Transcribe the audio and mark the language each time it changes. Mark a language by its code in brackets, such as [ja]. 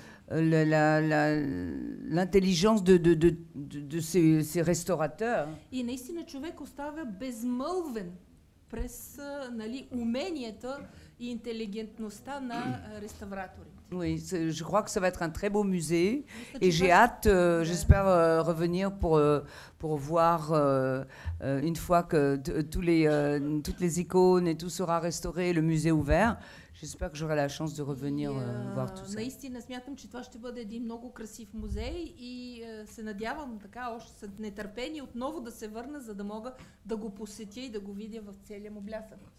[fr] l'intelligence de ces restaurateurs. [bg] И наистина човек остава безмълвен през уменията и интелигентността на реставраторите. [fr] Oui, je crois que ça va être un très beau musée et j'ai hâte, j'espère revenir pour voir une fois que toutes les icônes et tout sera restauré, le musée ouvert. J'espère que j'aurai la chance de revenir voir tout ça. [bg] Наистина смятам, че това ще бъде един много красив музей и се надявам така още с нетърпение отново да се върна, за да мога да го посетя и да го видя в целия му блясък.